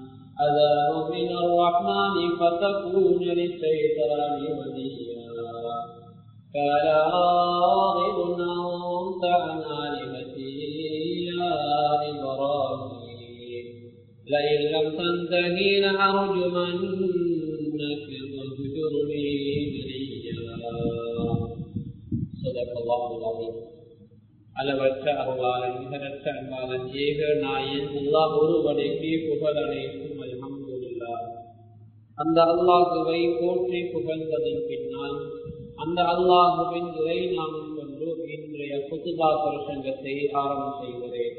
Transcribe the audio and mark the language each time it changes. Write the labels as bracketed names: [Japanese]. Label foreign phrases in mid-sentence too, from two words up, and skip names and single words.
[Arabic] فتكون للشيطان وليا قال راغب أنت عن آلهتي يا إبراهيم لئن لم تنتهي لأرجمنك واهجرني مليا صدق الله العظيم. [Tamil] அளவற்ற அருளாளன் நிகரற்ற அன்பாளன் ஏக நாயன் அல்லாஹ் ஒருவனுக்கு புகழ் அனைத்தும் அல்ஹம்துலில்லாஹ். அந்த அல்லாஹுவை போற்றி புகழ்ந்ததன் பின்னால் அந்த அல்லாஹுவின் இறை நாமம் கொண்டு இன்றைய குதுபா பிரசங்கத்தை ஆரம்பம் செய்கிறேன்.